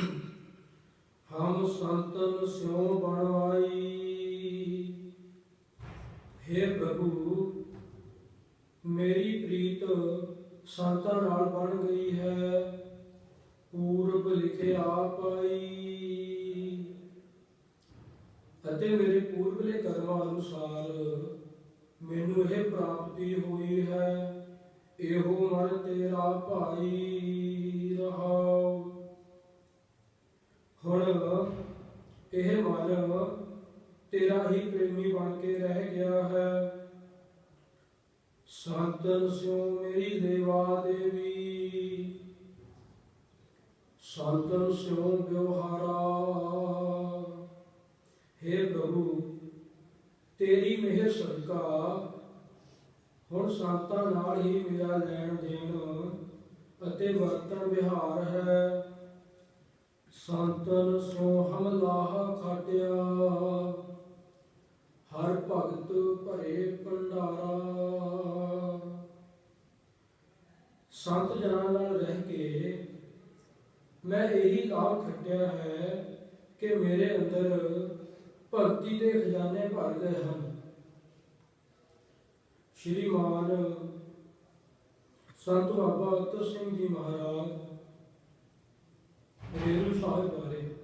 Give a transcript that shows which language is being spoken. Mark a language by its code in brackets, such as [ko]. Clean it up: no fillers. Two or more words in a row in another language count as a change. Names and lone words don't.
[pa] ਹਮ ਸੰਤਨ ਸਯੋਂ ਬਨਵਾਈ। ਹੇ ਪ੍ਰਭੂ, ਮੇਰੀ ਪ੍ਰੀਤ ਸੰਤਾਂ ਨਾਲ ਬਣ ਗਈ ਹੈ, ਪੂਰਬ ਲਿਖੇ ਆਪ ਆਈ। ਅਤੇ ਮੇਰੇ ਪੂਰਬਲੇ ਕਰਮਾਂ ਅਨੁਸਾਰ ਮੈਨੂੰ ਇਹ ਪ੍ਰਾਪਤੀ ਹੋਈ ਹੈ। ਇਹੋ ਮਨ ਤੇਰਾ ਭਾਈ ਰਹਾਉ। ਹੁਣ ਇਹ ਮਨ ਤੇਰਾ ਹੀ ਪ੍ਰੇਮੀ ਬਣ ਕੇ ਰਹਿ ਗਿਆ ਹੈ। ਸੰਤਨ ਸਿਉ ਮੇਰੀ ਦੇਵਾ ਦੇਵੀ, ਸੰਤਨ ਸਿਉ ਵਿਵਹਾਰਾ। ਹੇ ਪ੍ਰਭੂ, ਤੇਰੀ ਮਿਹਰ ਸਦਕਾ ਹੁਣ ਸੰਤਾਂ ਨਾਲ ਹੀ ਮੇਰਾ ਲੈਣ ਦੇਣ ਅਤੇ ਵਰਤਣ ਵਿਹਾਰ ਹੈ। ਸੰਤਨ ਸੋ ਹਮ ਲਾਹ ਖਾਟਿਆ, ਹਰ ਭਗਤ ਭਰੇ ਭੰਡਾਰਾ। ਸੰਤ ਜਨਾਂ ਨਾਲ ਰਹਿ ਕੇ ਮੈਂ ਇਹੀ ਲਾਭ ਖੱਟਿਆ ਹੈ ਕਿ ਮੇਰੇ ਅੰਦਰ ਭਗਤੀ ਦੇ ਖਜ਼ਾਨੇ ਭਰ ਗਏ ਹਨ। ਸ਼੍ਰੀਮਾਨ ਸੰਤ ਬਾਬਾ ਅਤਰ ਸਿੰਘ ਜੀ ਮਹਾਰਾਜ ਰੇਰੂ ਸਾਹਿਬ ਬਾਰੇ